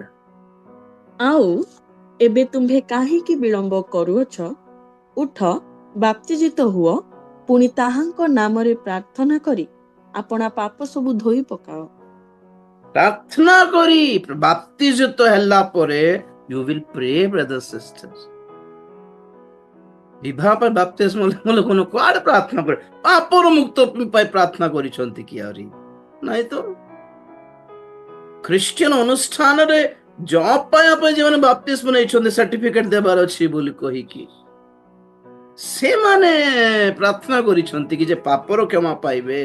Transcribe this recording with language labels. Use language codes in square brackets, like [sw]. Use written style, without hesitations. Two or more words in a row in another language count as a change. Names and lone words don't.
[or] ଆଉ ଏବେ ତୁମ୍ଭେ କାହିଁକି ବିଳମ୍ବ କରୁଅଛ? ଉଠ, ବାପ୍ତିଜିତ ହୁଅ, ପୁଣି ତାହାଙ୍କ ନାମରେ ପ୍ରାର୍ଥନା କରି ଆପଣା ପାପ ସବୁ ଧୋଇ ପକାଅ। ପ୍ରାର୍ଥନା କରି ବାପ୍ତିଜିତ ହେଲା ପରେ [en] you will pray, brothers sisters. [or] ବିବାହ ପାଇଁ ବାପ୍ତିସ୍ମ ଲୋକମାନେ କୁଆଡେ ପ୍ରାର୍ଥନା କରେ? ପାପର ମୁକ୍ତ ପାଇଁ ପ୍ରାର୍ଥନା କରିଛନ୍ତି କି ଆହୁରି ନାଇଁ ତ? ଖ୍ରୀଷ୍ଟିଆନ ଅନୁଷ୍ଠାନରେ ଜବ୍ ପାଇବା ପାଇଁ ଯେଉଁମାନେ ବାପ୍ତିସ୍ମ ନେଇଛନ୍ତି ସାର୍ଟିଫିକେଟ ଦେବାର ଅଛି ବୋଲି କହିକି ସେମାନେ ପ୍ରାର୍ଥନା କରିଛନ୍ତି କି ଯେ ପାପର କ୍ଷମା ପାଇବେ।